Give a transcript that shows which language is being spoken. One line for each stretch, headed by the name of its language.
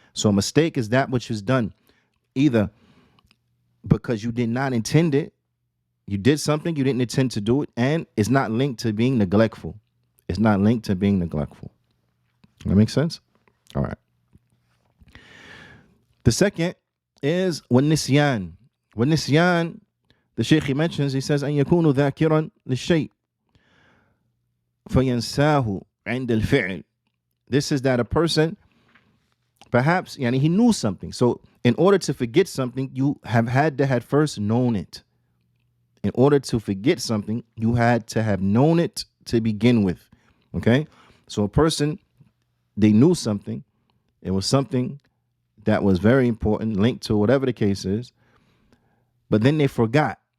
English: So a mistake is that which is done either because you did not intend it, you did something, you didn't intend to do it, and it's not linked to being neglectful. It's not linked to being neglectful. That makes sense? All right. The second is والنسيان.
Arabic: والنسيان,
English: the Shaykh he mentions, he says
Arabic: أن يكون ذاكرا للشيء فينساه عند الفعل.
English: This is that a person perhaps he knew something. So in order to forget something, you have had to have first known it. In order to forget something, you had to have known it to begin with. Okay? So a person, they knew something. It was something that was very important, linked to whatever the case is. But then they forgot.